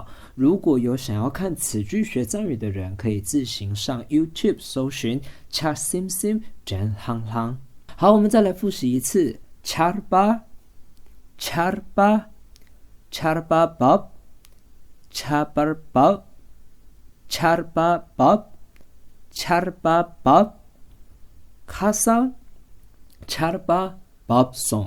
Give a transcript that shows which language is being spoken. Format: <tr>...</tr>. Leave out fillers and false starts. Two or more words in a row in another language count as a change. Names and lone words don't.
<zh>如果有想要看此剧学藏语的人，可以自行上 YouTube 搜寻 Char Simsim Jen Hang Hang。好，我们再来复习一次</zh> <bo>ཆར་པ་འབབ, ཆར་པ་འབབ། ཁ་སང་ཆར་པ་བབས་སོང,</bo>